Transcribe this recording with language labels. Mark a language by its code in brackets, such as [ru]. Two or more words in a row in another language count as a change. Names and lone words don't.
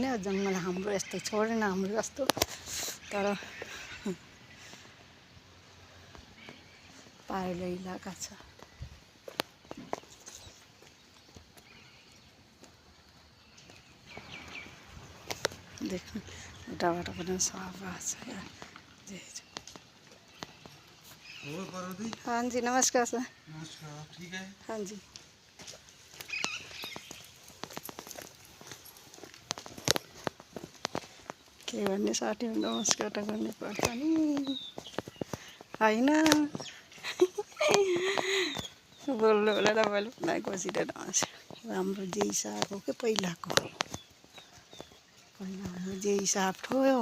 [ne] जङ्गल हाम्रो यस्तो छोडेन हाम्रो जस्तो, तर पाहाडे इलाका छ। देख्नु उताबाट पनि सफा छ। हाँ जी नमस्कार सर। [hi] नमस्कार, ठीक है। [ne] हाँ जी के भन्ने साथीहरू नमस्कार त गर्नै पर्छ नि होइन। बोल्नु होला तपाईँले मलाई बसिरहेर हाम्रो जे हिसाब हो कि पहिलाको हाम्रो जे हिसाब थियो।